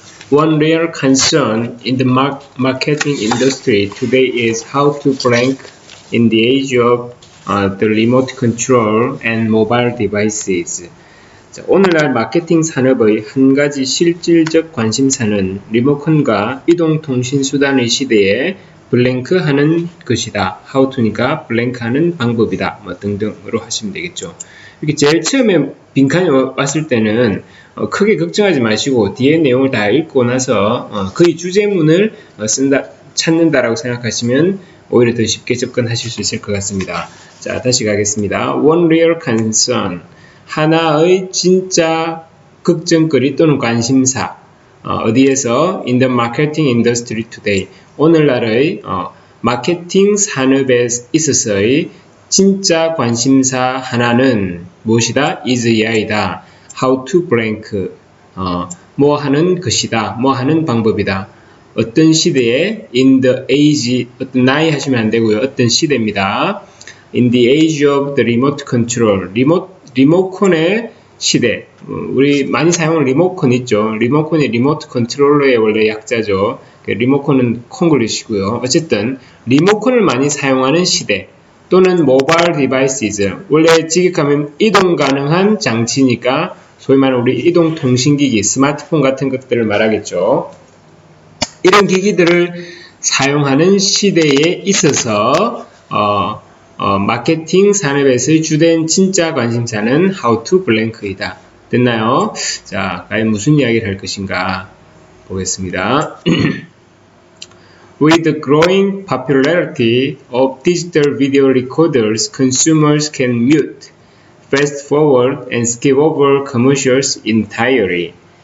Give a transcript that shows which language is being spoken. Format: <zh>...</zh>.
<en>One real concern in the marketing industry today is how to rank in the age of the remote control and mobile devices.</en> <ko>자, 오늘날 마케팅 산업의 한 가지 실질적 관심사는 리모컨과 이동통신수단의 시대에 블랭크하는 것이다. How to니까 블랭크하는 방법이다. 뭐 등등으로 하시면 되겠죠. 이렇게 제일 처음에 빈칸이 왔을 때는 크게 걱정하지 마시고 뒤에 내용을 다 읽고 나서 거의 주제문을 찾는다라고 생각하시면 오히려 더 쉽게 접근하실 수 있을 것 같습니다. 자, 다시 가겠습니다.</ko> <en>One real concern.</en> <ko>하나의 진짜 걱정거리 또는 관심사. 어디에서?</ko> <en>In the marketing industry today.</en> <ko>오늘날의 마케팅 산업에 있어서의 진짜 관심사 하나는 무엇이다? is AI다.</ko> <en>How to blank.</en> <ko>뭐 하는 것이다. 뭐 하는 방법이다. 어떤 시대에?</ko> <en>In the age.</en> <ko>어떤 나이 하시면 안 되고요. 어떤 시대입니다.</ko> <en>In the age of the remote control.</en> <ko>리모컨의 시대. 우리 많이 사용하는 리모컨 있죠. 리모컨이 리모트 컨트롤러의 원래 약자죠. 리모컨은 콩글리시고요. 어쨌든 리모컨을 많이 사용하는 시대 또는 모바일 디바이스즈. 원래 직역하면 이동 가능한 장치니까 소위 말하는 우리 이동 통신기기, 스마트폰 같은 것들을 말하겠죠. 이런 기기들을 사용하는 시대에 있어서 마케팅 산업에서의 주된 진짜 관심사는</ko> <en>how to blank</en> <ko>이다. 됐나요? 자, 과연 무슨 이야기를 할 것인가 보겠습니다.</ko> <en>With the growing popularity of digital video recorders, consumers can mute, fast forward, and skip over commercials entirely.</en>